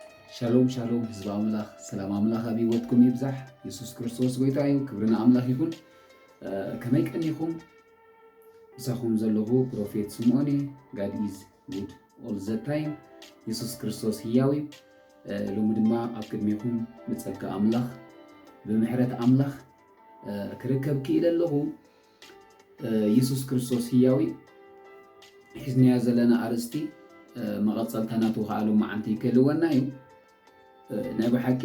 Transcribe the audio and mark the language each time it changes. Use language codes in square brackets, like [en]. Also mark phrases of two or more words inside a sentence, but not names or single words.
[ti] ሻሎም ሻሎም ህዝብ አምላኽ ሰላም አምላኽ ኣብ ሂወትኩም ይብዛሕ ኢየሱስ ክርስቶስ ጎይታ እዩ ክብርና አምላኽ ይኹን ከመይ ቀኒኹም ንሳኹም ዘለኹ ፕሮፌት ስምዖን [en] God is good all the time [ti] ኢየሱስ ክርስቶስ ህያው እዩ ሎሚ ድማ ኣብ ቅድሚኹም ብጸጋ አምላኽ ብምሕረት አምላኽ ክርከብ ክኢለ ኣለኹ ኢየሱስ ክርስቶስ ህያው እዩ ሒዝናዮ ዘለና ኣርእስቲ መቐፀልታ ናቱ ከዓ ሎማዓንቲ ይክህልወና እዩ ናይ ብሓቂ